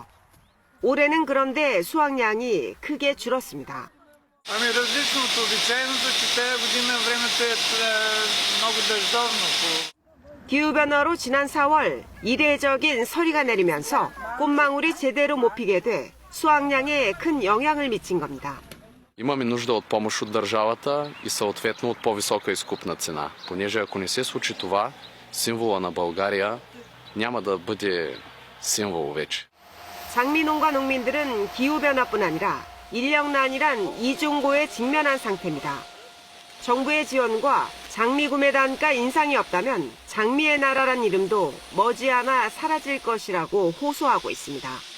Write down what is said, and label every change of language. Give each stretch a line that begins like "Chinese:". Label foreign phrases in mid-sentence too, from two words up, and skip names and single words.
Korean: 올해는 그런데 수확량이 크게 줄었습니다. 기후변화로 지난 4월 이례적인 서리가 내리면서 꽃망울이 제대로 못 피게 돼 수확량에 큰 영향을 미친 겁니다.
Bulgarian: Имаме нужда от помощ от държавата и съответно от по-висока изкупна цена, понеже ако не се случи това, символа на България няма да бъде символ вече.
Korean: 장미농가 농민들은 기후변화뿐 아니라 인력난이란 이중고에 직면한 상태입니다. 정부의 지원과 장미 구매 단가 인상이 없다면 장미의 나라란 이름도 머지않아 사라질 것이라고 호소하고 있습니다.